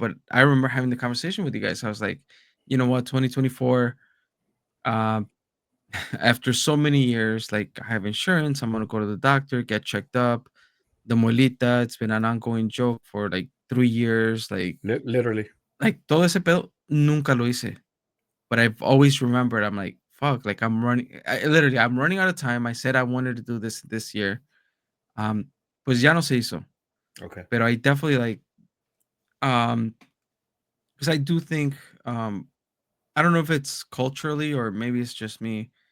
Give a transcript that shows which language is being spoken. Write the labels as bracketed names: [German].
[English] But I remember having the conversation with you guys. I was like, you know what, 2024, um after so many years, like, I have insurance, I'm gonna go to the doctor, get checked up. The muelita, it's been an ongoing joke for like 3 years, Literally. like [Spanish] todo ese pedo nunca lo hice. [English] But I've always remembered, I'm like, fuck, like, I'm running out of time. I said I wanted to do this year. [Spanish] Pues ya no se hizo. [English] Okay. But I definitely, like, um because I do think, um I don't know if it's culturally or maybe it's just me.